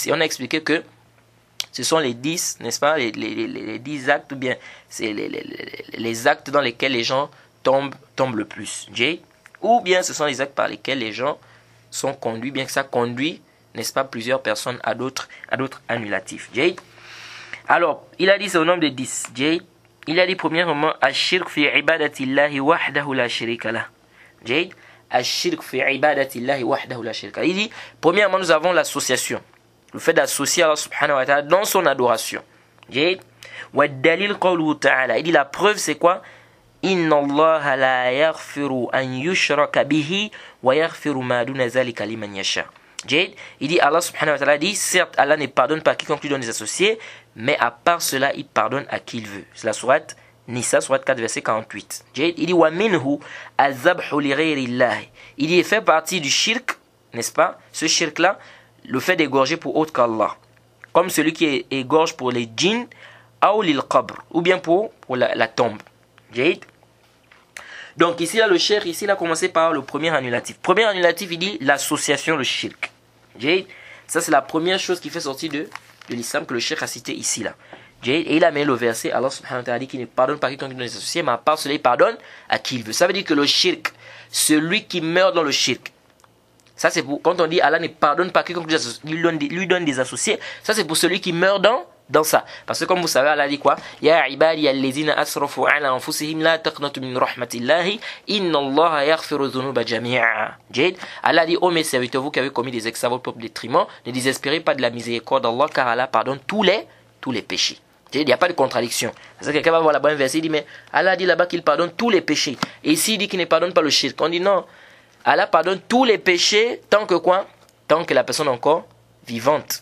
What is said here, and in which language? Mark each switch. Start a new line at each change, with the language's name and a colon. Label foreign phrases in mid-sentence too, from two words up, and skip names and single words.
French: Et on a expliqué que ce sont les 10, n'est-ce pas, les 10 actes, ou bien c'est les actes dans lesquels les gens tombent le plus. Ou bien ce sont les actes par lesquels les gens sont conduits, bien que ça conduit, n'est-ce pas, plusieurs personnes à d'autres annulatifs. Alors, il a dit c'est au nombre de 10. Il a dit premièrement
Arabic: الشرك في عبادة الله وحده لا شريك له. الشرك في عبادة الله وحده لا شريك له.
French: Il dit premièrement nous avons l'association, le fait d'associer
Arabic: Allah subhanahu wa ta'ala
French: dans son adoration.
Arabic: ودليل قوله تعالى.
French: Il dit la preuve c'est quoi?
Arabic: إن الله لا يغفر أن يشرك به ويغفر ما دون ذلك لمن يشاء.
French: Il dit
Arabic: Allah subhanahu wa ta'ala
French: dit certes Allah ne pardonne pas quiconque lui donne des associés, mais à part cela il pardonne à qui il veut. C'est la sourate Nisa, sourate 4 verset 48. Il dit
Arabic: ومنه الذبح لغير الله.
French: Il dit il fait partie du shirk, n'est-ce pas? Ce shirk là, le fait d'égorger pour autre qu'Allah, comme celui qui égorge pour les djinns ou
Arabic: lil qabr,
French: ou bien pour la tombe. Donc ici là le cheikh ici il a commencé par le premier annulatif. Premier annulatif il dit l'association, le shirk. Ça c'est la première chose qui fait sortir de l'islam que le cheikh a cité ici là. Et il a mis le verset
Arabic: Allah subhanahu wa ta'ala
French: dit qu'il ne pardonne pas quiconque les associés, mais à part cela il pardonne à qui il veut. Ça veut dire que le shirk, celui qui meurt dans le shirk, ça c'est pour quand on dit Allah ne pardonne pas quiconque lui donne des associés, ça c'est pour celui qui meurt dans ça. Parce que comme vous savez, Allah dit quoi?
Arabic: يا عبادي الذين أسرفوا على أنفسهم لا تقنطوا من رحمة الله إن الله يغفر الذنوب جميعا.
French: Allah dit ô mes serviteurs, vous qui avez commis des excès à votre propre détriment, ne désespérez pas de la miséricorde d'Allah car Allah pardonne tous les péchés. Il n'y a pas de contradiction. Parce que quelqu'un va voir là-bas un verset, il dit mais Allah dit là-bas qu'il pardonne tous les péchés. Et ici il dit qu'il ne pardonne pas le shirk. On dit non. Allah pardonne tous les péchés tant que quoi? Tant que la personne est encore vivante.